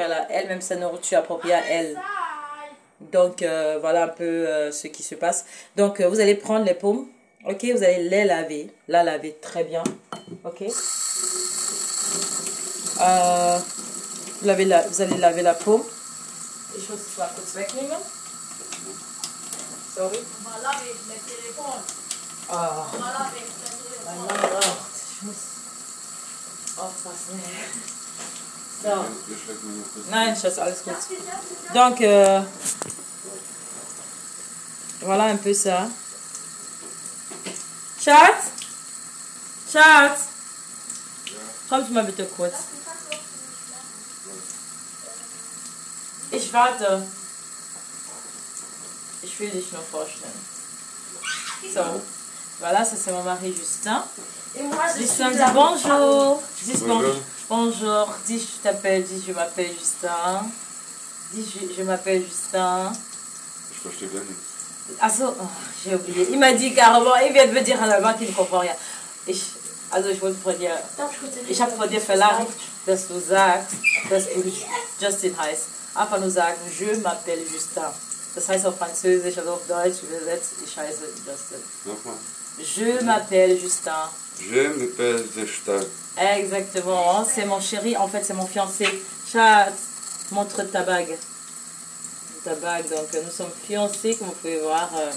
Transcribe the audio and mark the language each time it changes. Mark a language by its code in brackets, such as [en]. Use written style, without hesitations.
[fr] Elle a elle-même sa nourriture appropriée à elle. Donc, voilà un peu ce qui se passe. Donc, vous allez prendre les pommes. Ok, vous allez les laver. La laver très bien. Ok. Vous allez laver la peau. [de] Ich muss es mal kurz wegnehmen. [en] Sorry. [de] Mal laver mit Telefon. Ah. Mal laver mit Telefon. Mein Name auch. Ich muss aufpassen. So. Nein, Schatz, alles gut. [fr] Donc, voilà un peu ça. [de] Schatz? Schatz? Kommst du mal bitte kurz? Ich warte. Ich will dich nur vorstellen. So. [fr] Voilà, ça c'est mon mari Justin. Et moi, Justin dit bonjour. Dis bonjour. Bonjour. Dis je t'appelle. Dis je m'appelle Justin. Dis je m'appelle Justin. [de] Ich verstehe gar nichts. [fr] Achso, oh, j'ai oublié. Il m'a dit carrément, il vient de me dire en allemand qu'il ne comprend rien. [de] Also ich wollte von dir, ich habe von dir verlangt, dass du sagst, dass du Justin heißt. Einfach nur sagen, [fr] je m'appelle Justin. [de] Das heißt auf Französisch, also auf Deutsch übersetzt, ich heiße Justin. Nochmal. [fr] Je m'appelle Justin. Je m'appelle Justin. Exactement, c'est mon chéri, en fait c'est mon fiancé. Chat, montre ta bague. Ta bague, donc nous sommes fiancés, comme vous pouvez voir.